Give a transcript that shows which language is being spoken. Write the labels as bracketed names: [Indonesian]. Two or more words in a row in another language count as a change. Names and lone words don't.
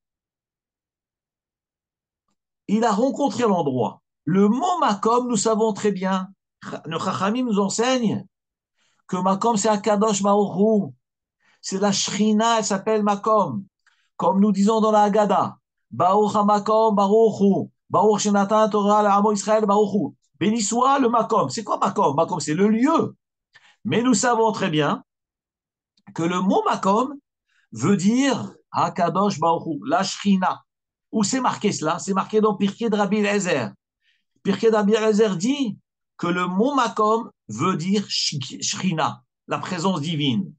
[French] Il a rencontré l'endroit. Le mot Makom, nous savons très bien, le Chachamim nous enseigne que Makom, c'est [Hebrew] הקדוש ברוך הוא. [French] C'est la Shrina, elle s'appelle Makom. Comme nous disons dans la Haggadah, [Hebrew] ברוך המקום ברוך הוא, ברוך שנתן תורה לעמו ישראל ברוך הוא. [French] Béni soit le Makom. C'est quoi Makom? Makom, c'est le lieu. Mais nous savons très bien que le mot Makom veut dire [Hebrew] הקדוש ברוך הוא, [French] la Shrina. Où c'est marqué cela? C'est marqué dans Pirkei de Rabbi Eliezer. Pirkei de Rabbi Eliezer dit que le mot Makom veut dire Shrina, la présence divine.